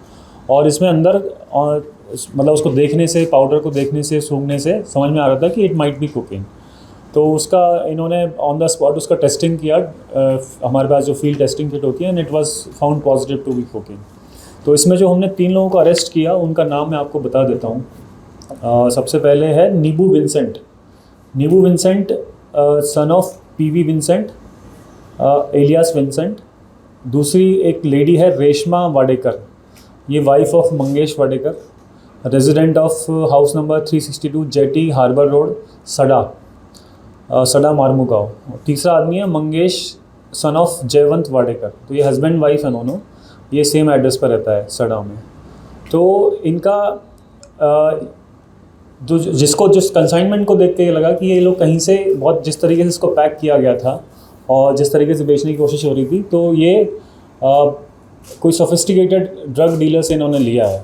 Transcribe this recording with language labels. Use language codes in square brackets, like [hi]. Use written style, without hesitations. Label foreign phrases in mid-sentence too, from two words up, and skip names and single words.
[hi] और इसमें अंदर मतलब उसको देखने से, पाउडर को देखने से, सूंघने से समझ में आ रहा था कि [en] it might be cocaine. [hi] तो उसका इन्होंने [en] on the spot [hi] उसका टेस्टिंग किया। हमारे पास जो [en] field testing kit [hi] होती है, [en] and it was found positive to be cocaine. [hi] तो इसमें जो हमने 3 लोगों को अरेस्ट किया उनका नाम मैं आपको बता देता हूँ। सबसे पहले है निबू विन्सेंट, [en] son of [hi] पीवी विन्सेंट एलियास विन्सेंट। दूसरी एक लेडी है रेश्मा वाडेकर, ये [en] wife of [hi] मंगेश वाडेकर, [en] resident of house number [hi] 362 जेटी हार्बर रोड, सडा मारमुगांव। तीसरा आदमी है मंगेश, [en] son of [hi] जयवंत वाडेकर। तो ये [en] husband wife [hi] है दोनों, ये [en] same address [hi] पर रहता है सडा में। तो इनका जिस कंसाइनमेंट को देख के ये लगा कि ये लोग कहीं से बहुत जिस तरीके से इसको पैक किया गया था और जिस तरीके से बेचने की कोशिश हो रही थी, तो ये कोई [en] sophisticated drug dealer [hi] से इन्होंने लिया है।